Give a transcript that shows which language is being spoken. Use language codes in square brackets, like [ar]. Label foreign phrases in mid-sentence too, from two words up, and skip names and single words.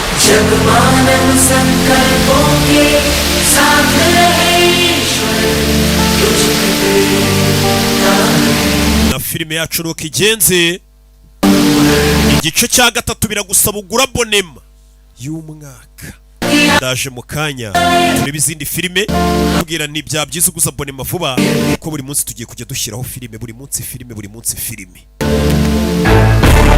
[hi] जब मानव संकल्पों के साथ रहे ईश्वर तुझे [rw] na filime yacu nuko igenze. Igice cya gatatu biragusaba ugura abonema y'umwaka. Ndaje mu kanya tureba izindi filime kubwira ni bya byiza uguza abonema vuba kuko buri munsi tugiye kujya dushyiraho filime, buri munsi filime.